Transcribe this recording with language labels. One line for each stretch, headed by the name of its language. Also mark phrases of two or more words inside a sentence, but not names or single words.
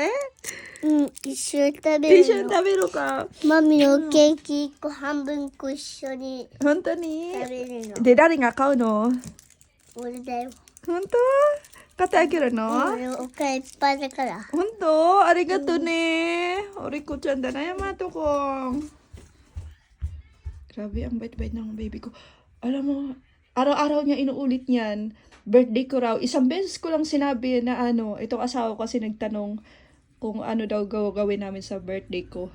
Japanese: うん、一緒に食べるの。一緒に食べるか。マミのケーキ1個半分こ一緒に本当に？食べるの。で、誰が買うの？俺だよ。本当？買ってあげるの？俺お金いっぱいだから。本当？ありがとうね。おりこちゃん
Filipino: da na yan, mga tukong. Grabe, ang bait-bait ng baby ko. Alam mo, araw-araw niya inuulit niyan. Birthday ko raw. Isang beses ko lang sinabi na itong asawa ko kasi nagtanong kung ano daw gawin namin sa birthday ko.